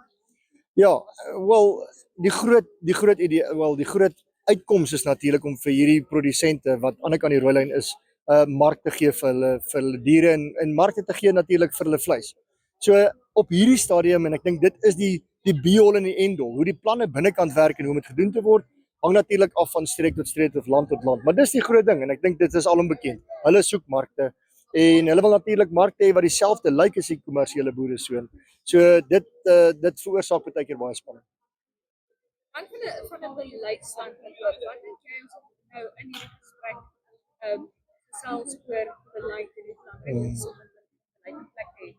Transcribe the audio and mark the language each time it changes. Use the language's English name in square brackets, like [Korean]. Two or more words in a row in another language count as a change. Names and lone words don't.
[Afrikaans] Ja, wel die groot idee, die groot uitkoms is natuurlik om vir hierdie produsente wat aan die ander kant die rooi lyn is, mark te gee vir hulle diere en markte te gee natuurlik vir hulle vleis. So op hierdie stadium en ek dink dit is die be-all en die end-all, hoe die planne binnekant werk en hoe om dit gedoen te word, hang natuurlik af van streek tot streek of land tot land. Maar dis die groot ding en ek dink dit is alom bekend. Hulle soek markte en hulle wil natuurlik markte hê wat dieselfde lyk as die kommersiële boere so. So dit veroorsaak baie keer baie spanning. Van 'n beleidsstandpunt, wat dink jy ons moet nou in hierdie gesprek gesels oor beleid en die belangrike is om 'n beleid in plek te hê.